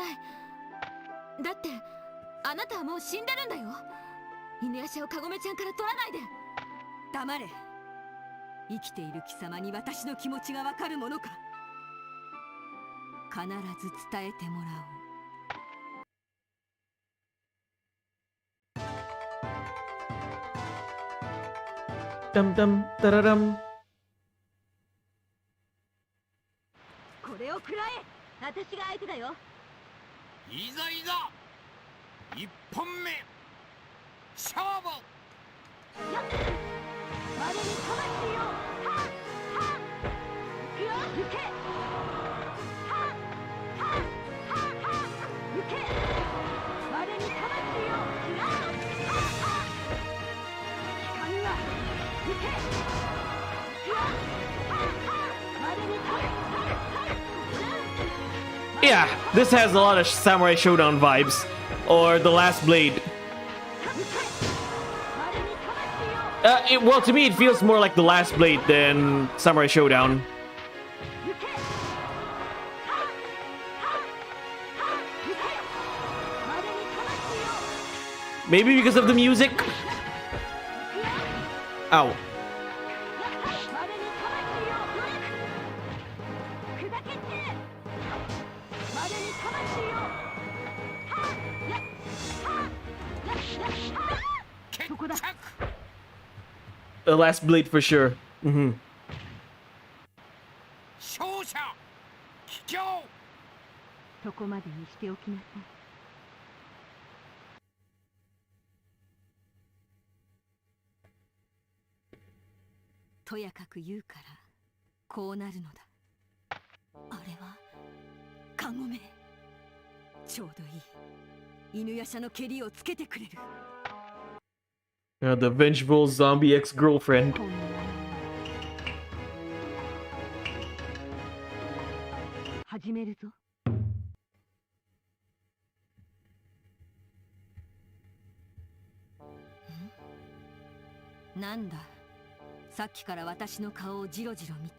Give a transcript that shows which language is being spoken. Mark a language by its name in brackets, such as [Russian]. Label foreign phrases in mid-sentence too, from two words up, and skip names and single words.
[Japanese] だってあなたはもう死んでるんだよ。犬夜叉をカゴメちゃんから取らないで。黙れ。生きている貴様に私の気持ちがわかるものか。必ず伝えてもらおう。 Dum dum da da dum. これを食らえ。私が相手だよ。いざいざ一本目勝負。やっ我に魂を。はっはっ行くよ。行け。はっはっはっはっ行け。我に魂を。はっはっはっ光は行け。行くよ。はっはっ我に魂を。 [English] Yeah, this has a lot of Samurai Showdown vibes. Or The Last Blade. Well, to me, it feels more like The Last Blade than Samurai Showdown. Maybe because of the music? Ow. The Last Blade for sure. Mm-hmm. [Japanese] 勝者帰郷。そこまでにしておきなさい。とやかく言うからこうなるのだ。あれはカゴメ。ちょうどいい。犬夜叉の蹴りをつけてくれる。 [English] The vengeful zombie ex-girlfriend. [Japanese] 始めるぞ。なんだ。さっきから私の顔をジロジロ見て。